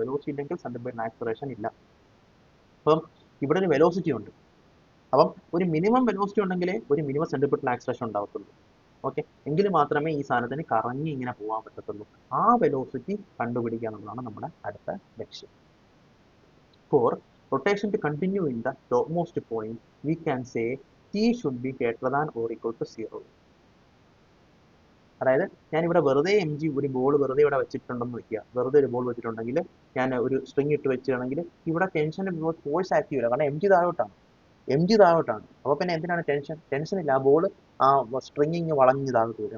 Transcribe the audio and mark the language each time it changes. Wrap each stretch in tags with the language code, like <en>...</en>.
<ml>Velocity ഇല്ലെങ്കിൽ centripetal acceleration ഇല്ല. അപ്പം ഇവിടെ ഒരു വെലോസിറ്റി ഉണ്ട്. അപ്പം ഒരു മിനിമം വെലോസിറ്റി ഉണ്ടെങ്കിലേ ഒരു മിനിമം സെൻട്രിപിറ്റൽ ആക്സിലറേഷൻ ഉണ്ടാവത്തുള്ളൂ. ഓക്കെ, എങ്കിൽ മാത്രമേ ഈ സാധനത്തിന് കറങ്ങി ഇങ്ങനെ പോകാൻ പറ്റത്തുള്ളൂ. ആ വെലോസിറ്റി കണ്ടുപിടിക്കുക എന്നുള്ളതാണ് നമ്മുടെ അടുത്ത ലക്ഷ്യം.</ml> <en>For rotation to continue in the topmost point, we can say t should be greater than or equal to 0.</en> <ml>അതായത് ഞാൻ ഇവിടെ വെറുതെ എം ജി ഒരു ബോൾ വെറുതെ ഇവിടെ വെച്ചിട്ടുണ്ടെന്ന് വെക്കുക. വെറുതെ ഒരു ബോൾ വെച്ചിട്ടുണ്ടെങ്കിൽ ഞാൻ ഒരു സ്ട്രിങ് ഇട്ട് വെച്ചിട്ടുണ്ടെങ്കിൽ ഇവിടെ ടെൻഷന്റെ ഫോഴ്സ് ആക്റ്റീവ് ഇല്ല, കാരണം എം ജി താഴോട്ടാണ്. അപ്പൊ പിന്നെ എന്തിനാണ് ടെൻഷൻ ഇല്ല. ആ ബോൾ ആ സ്ട്രിങ് വളഞ്ഞ് താഴോട്ട് വരും.</ml>